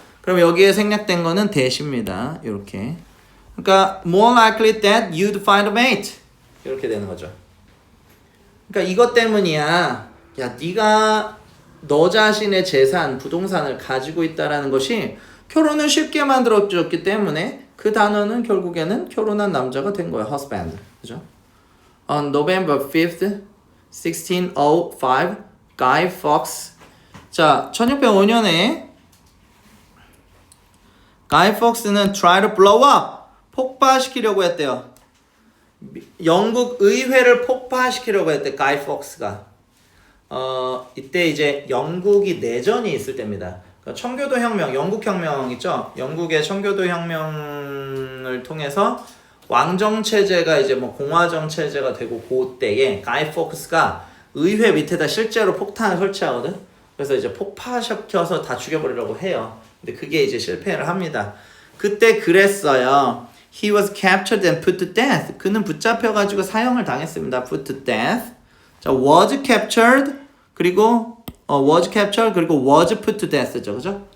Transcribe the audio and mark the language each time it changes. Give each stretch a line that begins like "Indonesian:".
Korean: 그럼 여기에 생략된 거는 대시입니다. 이렇게.
English: 그러니까 more likely that you'd find a mate.
Korean: 이렇게 되는 거죠. 그러니까 이것 때문이야. 야, 네가 너 자신의 재산, 부동산을 가지고 있다라는 것이 결혼을 쉽게 만들어줬기 때문에 그 단어는 결국에는 결혼한 남자가 된 거야. husband. 그죠?
English: On November 5th, 1605, Guy Fawkes.
Korean: 자, 1605년에 Guy Fawkes는
English: try to blow up.
Korean: 폭파시키려고 했대요. 영국 의회를 폭파시키려고 했대. Guy Fawkes가. 이때 이제 영국이 내전이 있을 때입니다. 그러니까 청교도 혁명, 영국 혁명 있죠? 영국의 청교도 혁명을 통해서 왕정 체제가 이제 뭐 공화정 체제가 되고 그때에 Guy Fawkes가 의회 밑에다 실제로 폭탄을 설치하거든. 그래서 이제 폭파시켜서 다 죽여버리려고 해요. 근데 그게 이제 실패를 합니다. 그때 그랬어요.
English: He was captured and put to death.
Korean: 그는 붙잡혀가지고 사형을 당했습니다.
English: Put to death.
Korean: 자, was captured 그리고 was captured 그리고 was put to death죠, 그죠?